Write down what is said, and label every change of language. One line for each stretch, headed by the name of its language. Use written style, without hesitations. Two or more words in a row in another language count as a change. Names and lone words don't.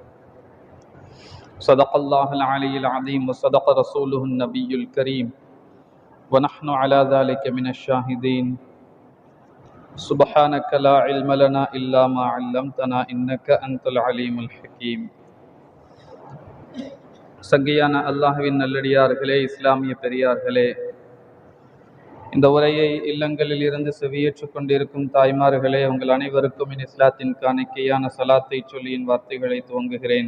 Arabic: صدق الله العلي العظيم وصدق رسوله النبي الكريم ونحن على ذلك من الشاهدين. سبحانك لا علم لنا إلا ما علمتنا إنك أنت العليم الحكيم.
Tamil: சங்கையான அல்லாஹ்வின் நல்லடியார்களே, இஸ்லாமிய பெரியார்களே, இந்த உரையை இல்லங்களில் இருந்து செவியேற்றுக் கொண்டிருக்கும் தாய்மார்களே, உங்கள் அனைவருக்கும் என் இஸ்லாத்தின் காணிக்கையான சலாத்தை சொல்லியின் வார்த்தைகளை துவங்குகிறேன்.